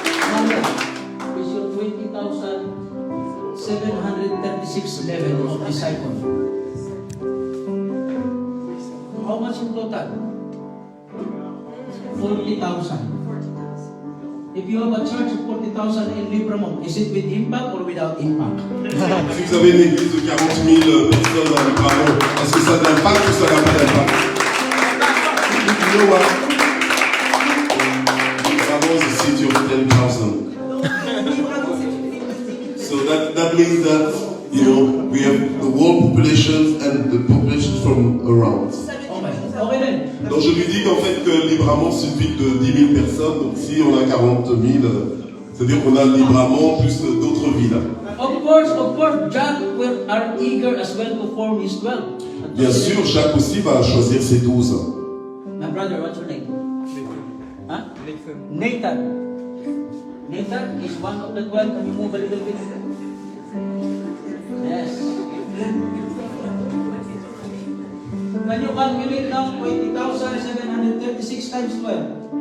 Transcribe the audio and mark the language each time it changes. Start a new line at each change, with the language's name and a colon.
English: Maria is your 20,736 level of disciple. How much in total? 40,000. If you have a church of 40,000 in Libramont, is it with impact or without impact?
French: Si vous avez une église de 40 000 personnes dans le Bravo, est-ce que ça a de l'impact ou ça n'a pas d'impact?
English: You know what? Bravo is a city of 10,000. So that means that, you know, we have the world population and the population from around. Okay then.
French: Donc je lui dis qu'en fait que Libramont c'est une ville de 10 000 personnes, donc si on a 40 000, c'est-à-dire qu'on a Libramont plus d'autres villes.
English: Of course, Jack are eager as well to form his 12.
French: Bien sûr, Jacques aussi va choisir ses 12.
English: My brother, what's your name? Huh? Nathan. Nathan is one of the 12. Can you move a little bit? Yes. Can you calculate now 20,736 times 12?